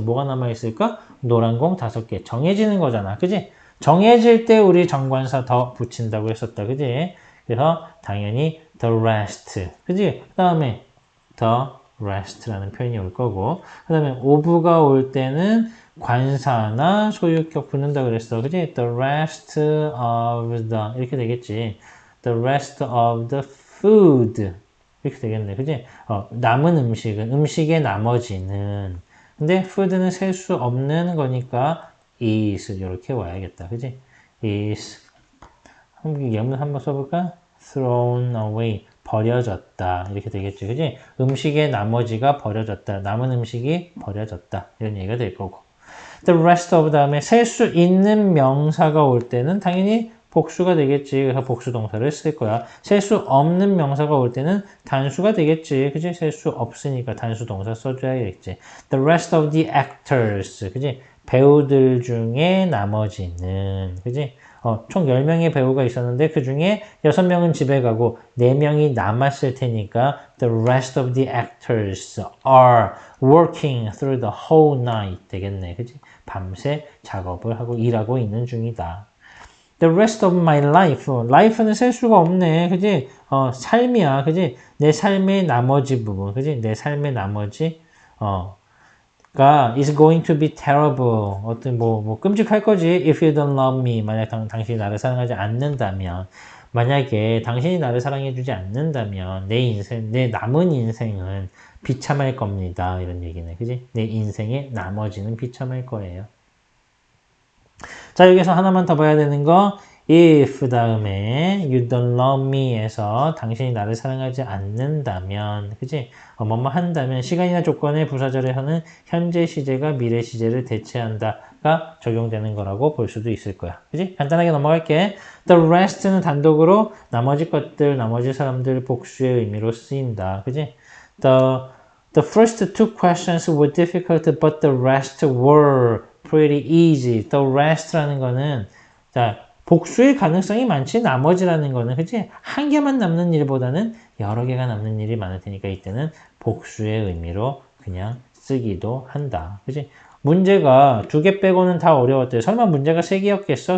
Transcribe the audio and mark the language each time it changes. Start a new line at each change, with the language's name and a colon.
Korean: 뭐가 남아있을까? 노란 공 5개. 정해지는 거잖아. 그지? 정해질 때 우리 정관사 더 붙인다고 했었다. 그지? 그래서 당연히 the rest. 그지? 그 다음에 the rest라는 표현이 올 거고 그 다음에 of가 올 때는 관사나 소유격 붙는다 그랬어. 그지?
English: The rest of the
Korean: 이렇게 되겠지.
English: The rest of the food
Korean: 이렇게 되겠네. 그지? 남은 음식은 음식의 나머지는 근데 food는 셀 수 없는 거니까 is 이렇게 와야겠다. 그지? is 예문 한번 써볼까?
English: thrown away
Korean: 버려졌다. 이렇게 되겠지. 그지? 음식의 나머지가 버려졌다. 남은 음식이 버려졌다. 이런 얘기가 될 거고. The rest of 다음에 셀 수 있는 명사가 올 때는 당연히 복수가 되겠지. 그래서 복수 동사를 쓸 거야. 셀 수 없는 명사가 올 때는 단수가 되겠지. 그지? 셀 수 없으니까 단수 동사 써줘야겠지.
English: The rest of the actors.
Korean: 그지? 배우들 중에 나머지는. 그지? 총 10명의 배우가 있었는데 그 중에 6명은 집에 가고 4명이 남았을 테니까
English: the rest of the actors are working through the whole night
Korean: 되겠네. 그지? 밤새 작업을 하고 일하고 있는 중이다.
English: The rest of my life.
Korean: life는 셀 수가 없네. 그지? 삶이야. 그지? 내 삶의 나머지 부분. 그지? 내 삶의 나머지 가
English: is going to be terrible.
Korean: 어떤 뭐 끔찍할 거지.
English: If you don't love me.
Korean: 만약 당신이 나를 사랑하지 않는다면 만약에 당신이 나를 사랑해주지 않는다면 내 인생, 내 남은 인생은 비참할 겁니다. 이런 얘기네. 그지? 내 인생의 나머지는 비참할 거예요. 자, 여기서 하나만 더 봐야 되는 거 if 다음에
English: you don't love me
Korean: 에서 당신이 나를 사랑하지 않는다면 그지? 뭐뭐 한다면 시간이나 조건의 부사절에서는 현재 시제가 미래 시제를 대체한다가 적용되는 거라고 볼 수도 있을 거야. 그지? 간단하게 넘어갈게. The rest는 단독으로 나머지 것들, 나머지 사람들 복수의 의미로 쓰인다. 그지?
English: The first two questions were difficult, but the rest were pretty easy.
Korean: The rest라는 거는 자 복수의 가능성이 많지 나머지라는 거는 그치? 한 개만 남는 일보다는 여러 개가 남는 일이 많을 테니까 이때는 복수의 의미로 그냥 쓰기도 한다. 그치? 문제가 2개 빼고는 다 어려웠대. 설마 문제가 3개였겠어?